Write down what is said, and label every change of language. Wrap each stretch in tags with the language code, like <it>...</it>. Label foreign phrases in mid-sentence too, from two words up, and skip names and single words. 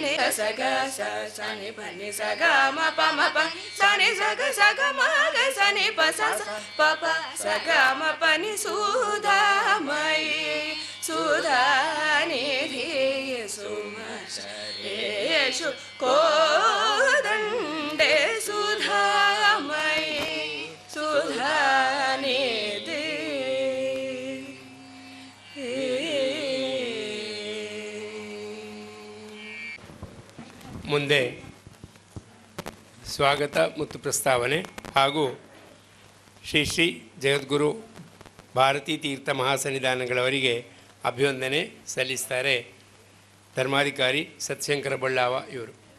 <sa>ಸ ಗ ಸ ಸ ನಿ ಪ ನಿ ಸ ಗ ಮ ಪ ಸ ನಿ ಸ ಗ ಮ ಗ ಸ ನಿ ಪ ಸ ಪ ಸ ಗ ಮ ಪ ನಿ ಸುಧಾಮಯಿ ಸುಧಾ ನಿಧಿ ಸುಮ ಶ್ರೇಯಶು ಕೋದಂಡೆ ಸುಧಾಮಯಿ ಸುಧಾ ನಿಧಿ.</sa> <kn>ಮುಂದೆ ಸ್ವಾಗತ ಮತ್ತು ಪ್ರಸ್ತಾವನೆ ಹಾಗೂ ಶ್ರೀ ಶ್ರೀ ಜಗದ್ಗುರು ಭಾರತೀ ತೀರ್ಥ ಮಹಾಸನ್ನಿಧಾನಗಳವರಿಗೆ ಅಭಿವಂದನೆ ಸಲ್ಲಿಸ್ತಾರೆ ಧರ್ಮಾಧಿಕಾರಿ ಸತ್ಯಶಂಕರ ಬಳ್ಳಾವ ಇವರು.</kn>